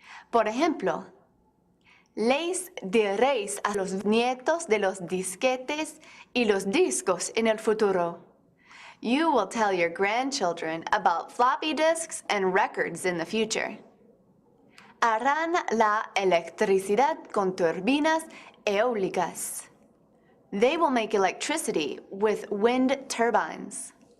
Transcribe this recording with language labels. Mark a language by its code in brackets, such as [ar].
[es] Por ejemplo, les diréis a los nietos de los disquetes y los discos en el futuro. [en] You will tell your grandchildren about floppy disks and records in the future. [es] Harán la electricidad con turbinas eólicas. [en] They will make electricity with wind turbines.